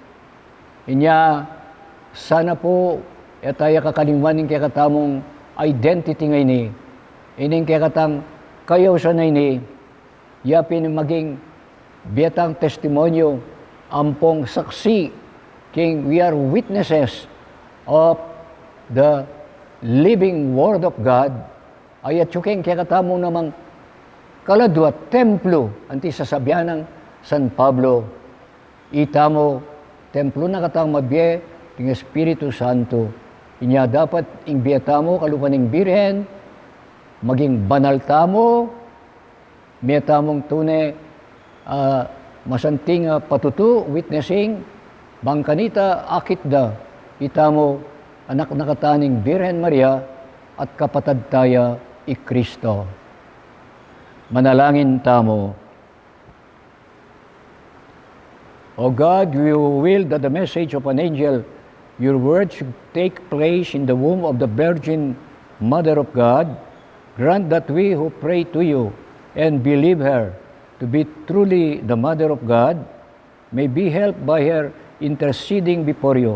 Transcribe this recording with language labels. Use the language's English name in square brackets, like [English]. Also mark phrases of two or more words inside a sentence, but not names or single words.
[Pampanga] Inya, sana po, etaya kakalimuan ning kakatamong identity ngay ni, ining kakatang kayaw sa ni, yapin maging biatang testimonyo, ampong saksi, king [English] we are witnesses of the living Word of God, [Pampanga] ayat yuking kakatamong namang kaladwa, templo, anti sasabihan ng San Pablo, itamo, templo na katang mabye, ng Espiritu Santo. Inya dapat imbiatamo, kalupaning Birhen, maging banal tamo, miyatamong tune, masanting patutu, witnessing, bangkanita, akit da, itamo, anak nakataning Birhen Maria, at kapatad taya, i Kristo. Manalangin tamo. [English] O God, you will that the message of an angel, your word should take place in the womb of the Virgin Mother of God. Grant that we who pray to you and believe her to be truly the Mother of God may be helped by her interceding before you.